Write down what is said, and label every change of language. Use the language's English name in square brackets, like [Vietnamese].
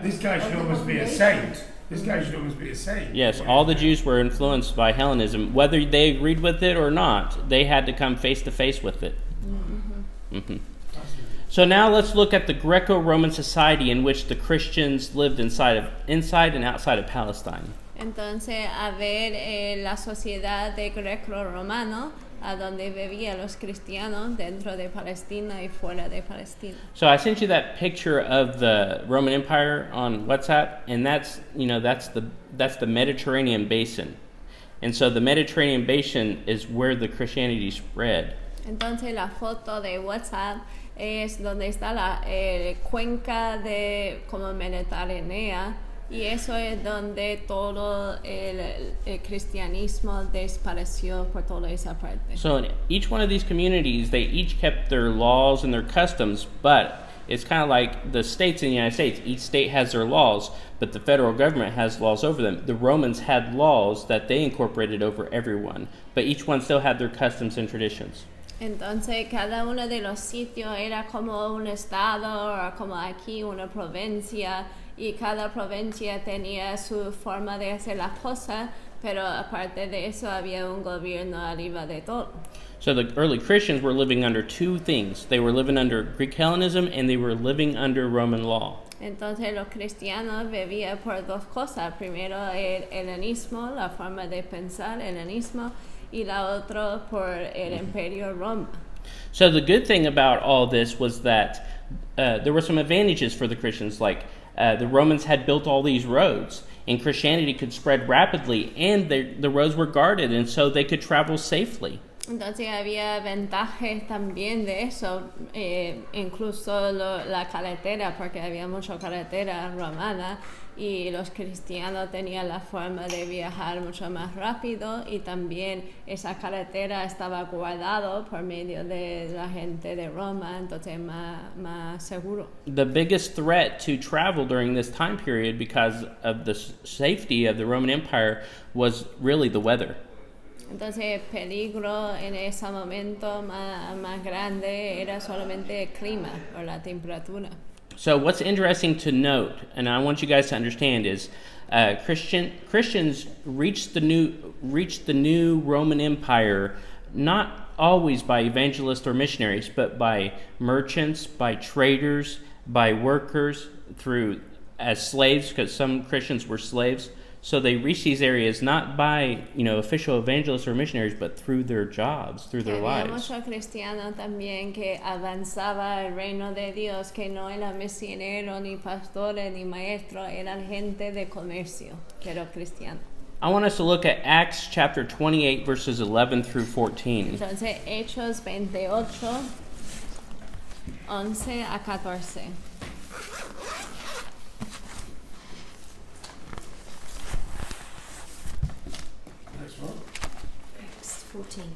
[English] This guy should almost be a saint. This guy should almost be a saint. Yes, all the Jews were influenced by Hellenism. Whether they agreed with it or not, they had to come face to face with it. Mm-hmm. So now let's look at the Greco-Roman society in which the Christians lived inside and outside of Palestine. [Spanish] Entonces, a ver la sociedad de greco-romano, a donde vivían los cristianos dentro de Palestina y fuera de Palestina. [English] So I sent you that picture of the Roman Empire on WhatsApp, and that's the Mediterranean basin. And so the Mediterranean basin is where the Christianity spread. [Spanish] Entonces, la foto de WhatsApp es donde está la cuenca de como Mediterránea, y eso es donde todo el cristianismo desapareció por toda esa parte. [English] So in each one of these communities, they each kept their laws and their customs, but it's kind of like the states in the United States. Each state has their laws, but the federal government has laws over them. The Romans had laws that they incorporated over everyone, but each one still had their customs and traditions. [Spanish] Entonces, cada uno de los sitios era como un estado o como aquí una provincia, y cada provincia tenía su forma de hacer las cosas, pero aparte de eso había un gobierno arriba de todo. [English] So the early Christians were living under two things. They were living under Greek Hellenism and they were living under Roman law. [Spanish] Entonces los cristianos vivían por dos cosas. Primero el helenismo, la forma de pensar, helenismo, y la otra por el imperio Roma. [English] So the good thing about all this was that there were some advantages for the Christians, like the Romans had built all these roads, and Christianity could spread rapidly, and the roads were guarded, and so they could travel safely. [Spanish] Entonces había ventajas también de eso, incluso la carretera, porque había mucha carretera romana y los cristianos tenían la forma de viajar mucho más rápido, y también esa carretera estaba guardada por medio de la gente de Roma, entonces más seguro. [English] The biggest threat to travel during this time period, because of the safety of the Roman Empire, was really the weather. [Spanish] Entonces el peligro en ese momento más grande era solamente el clima o la temperatura. [English] So what's interesting to note, and I want you guys to understand, is Christians reached the new Roman Empire not always by evangelists or missionaries, but by merchants, by traders, by workers, as slaves, because some Christians were slaves. So they reached these areas not by, official evangelists or missionaries, but through their jobs, through their [Spanish] Había [English] lives. [Spanish] muchos cristianos también que avanzaba el reino de Dios, que no eran misioneros, ni pastores, ni maestros, eran gente de comercio, pero cristianos. [English] I want us to look at Acts chapter 28, verses 11 through 14. [Spanish] Entonces, Hechos 28, 11 a 14.